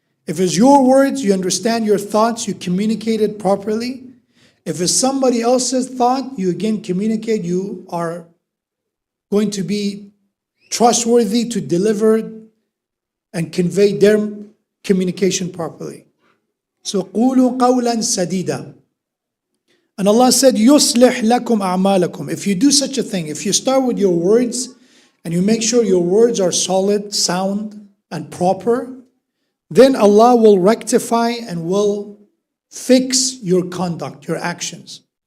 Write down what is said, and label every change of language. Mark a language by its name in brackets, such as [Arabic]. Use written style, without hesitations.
[English] If it's your words, you understand your thoughts, you communicate it properly. If it's somebody else's thought, you again communicate, you are going to be trustworthy to deliver and convey their communication properly. [Arabic] So قولوا قولا سديدا. [English] And Allah said, [Arabic] يُصْلِحْ لَكُمْ أَعْمَالَكُمْ. [English] If you do such a thing, if you start with your words and you make sure your words are solid, sound, and proper, then Allah will rectify and will fix your conduct, your actions.